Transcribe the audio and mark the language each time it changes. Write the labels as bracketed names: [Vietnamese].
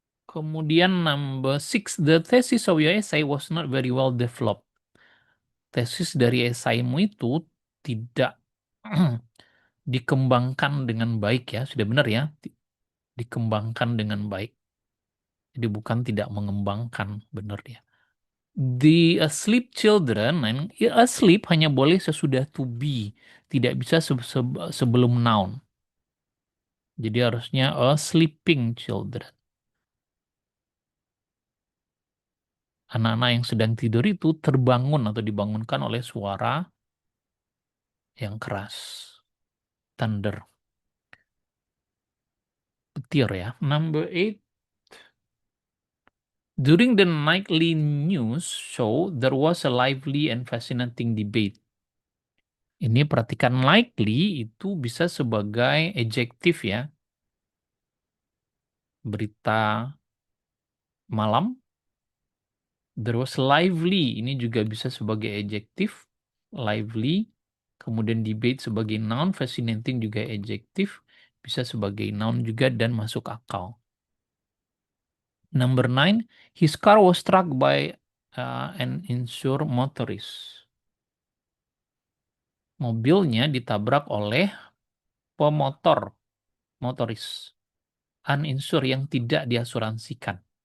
[Indonesian] Kemudian [English] number six, the thesis of your essay was not very well developed. [Indonesian] Tesis dari esaimu itu tidak dikembangkan dengan baik ya, sudah benar ya, dikembangkan dengan baik. Jadi bukan tidak mengembangkan, benar ya. [English] The asleep children, and asleep [Indonesian] hanya boleh sesudah [English] to be, [Indonesian] tidak bisa sebelum [English] noun. [Indonesian] Jadi harusnya [English] a sleeping children. [Indonesian] Anak-anak yang sedang tidur itu terbangun atau dibangunkan oleh suara yang keras. [English] Thunder. [Indonesian] Petir ya. Number 8. [English] During the nightly news show, there was a lively and fascinating debate. [Indonesian] Ini perhatikan, likely itu bisa sebagai adjektif ya. Berita malam. [English] There was lively, [Indonesian] ini juga bisa sebagai adjektif. Lively. Kemudian debate sebagai noun, fascinating juga adjektif. Bisa sebagai noun juga dan masuk akal. [English] Number 9, his car was struck by an insured motorist. [Indonesian] Mobilnya ditabrak oleh pemotor, motoris, uninsured yang tidak diasuransikan.